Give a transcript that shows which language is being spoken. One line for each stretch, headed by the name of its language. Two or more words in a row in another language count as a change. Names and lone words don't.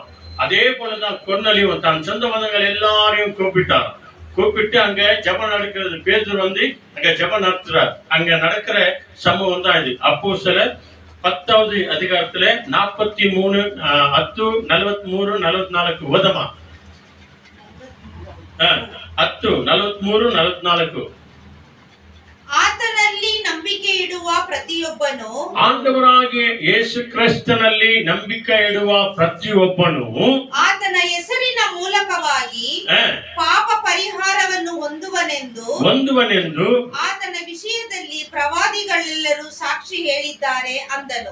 Tamil: அதே போலதான் கொர்நேலியும் தான் சொந்த பந்தங்கள் எல்லாரையும் கூப்பிட்டு அங்க ஜெபம் நடக்கிறது. பேதுரு வந்து அங்க ஜெபம் நடத்துறார். அங்க நடக்கிற சம்பவம் தான் இது. அப்போஸ்தலர் 10ஆவது அதிகாரத்துல 43 43-44 உதமா 43-44
Kannada: ಆತನಲ್ಲಿ ನಂಬಿಕೆ ಇಡುವ ಪ್ರತಿಯೊಬ್ಬನು, ಆಂಡವರಾಗಿಯ ಯೇಸು ಕ್ರಿಸ್ತನಲ್ಲಿ ನಂಬಿಕೆ ಇಡುವ ಪ್ರತಿಯೊಬ್ಬನು ಆತನ ಹೆಸರಿನ ಮೂಲಕವಾಗಿ ಪಾಪ ಪರಿಹಾರವನ್ನು ಹೊಂದುವನೆಂದು ಆತನ ವಿಷಯದಲ್ಲಿ ಪ್ರವಾದಿಗಳೆಲ್ಲರೂ ಸಾಕ್ಷಿ ಹೇಳಿದ್ದಾರೆ ಅಂದನು.